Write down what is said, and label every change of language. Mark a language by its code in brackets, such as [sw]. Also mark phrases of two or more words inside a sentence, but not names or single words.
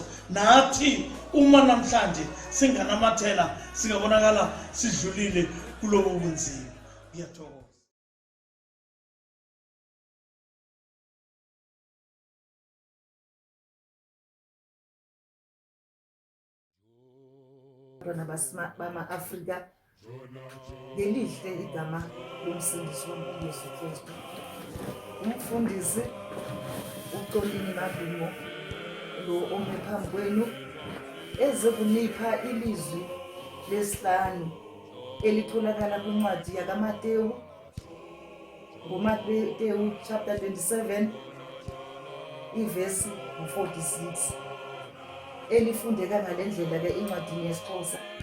[zu] Nathi uma namhlanje singanamathela, singabonakala sidlulile kulobo bunzima. Ngiyathokoza. bama-Afrika ngelihle igama lomsindisi womkhulu Yesu Kristu. [xh] Umfundisi uColini Madumo lo ome phambi kwenu eze kunipha ilizwi lesihlanu elitholakala kwincwadi yakaMateyu, nguMateyu chapter 27 ivesi 46, elifundeka ngalendlela ke incwadi yesiXhosa.